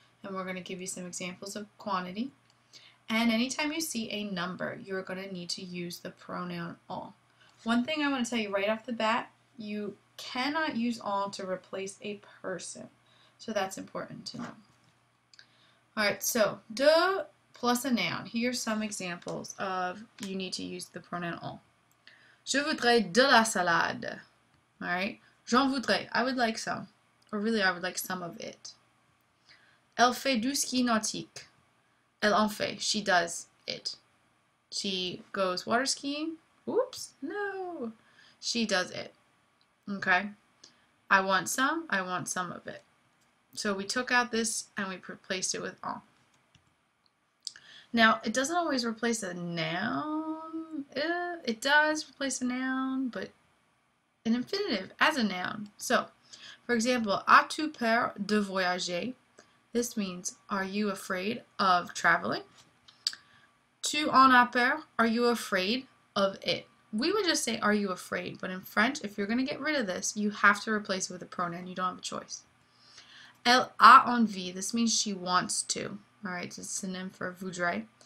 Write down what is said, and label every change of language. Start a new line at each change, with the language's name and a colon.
English: And we're going to give you some examples of quantity. And anytime you see a number, you're going to need to use the pronoun en. One thing I want to tell you right off the bat, you cannot use en to replace a person. So that's important to know. Alright, so de plus a noun. Here's some examples of you need to use the pronoun en.
French: Je voudrais de la salade.
English: Alright,
French: j'en voudrais.
English: I would like some. Or really, I would like some of it.
French: Elle fait du ski nautique. Elle en fait.
English: She does it. She goes water skiing. Oops, no. She does it. Okay. I want some of it. So we took out this and we replaced it with en. Now, it doesn't always replace a noun. It does replace a noun, but an infinitive as a noun. So, for example,
French: as-tu peur de voyager?
English: This means, are you afraid of traveling?
French: Tu en as peur?
English: Are you afraid of it? We would just say, are you afraid? But in French, if you're going to get rid of this, you have to replace it with a pronoun. You don't have a choice.
French: Elle a envie.
English: This means she wants to. Alright, it's a synonym for voudrait.